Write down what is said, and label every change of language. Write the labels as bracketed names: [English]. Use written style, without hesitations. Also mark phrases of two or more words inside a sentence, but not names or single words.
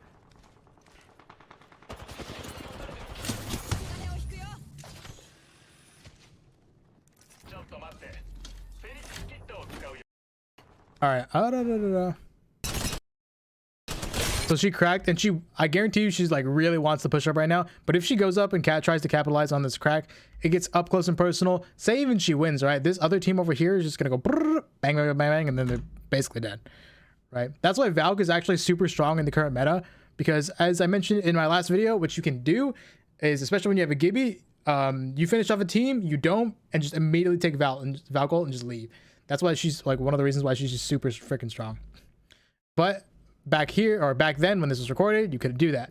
[English] All right. So she cracked, and I guarantee you she's like really wants to push up right now. But if she goes up and tries to capitalize on this crack, it gets up close and personal. Say even she wins, right? This other team over here is just gonna go bang, bang, bang, bang, and then they're basically dead, right? That's why Valk is actually super strong in the current meta, because as I mentioned in my last video, what you can do is, especially when you have a Gibby, you finish off a team, you don't, and just immediately take Valk ult and just leave. That's why she's like one of the reasons why she's just super freaking strong. But back here, or back then when this was recorded, you couldn't do that.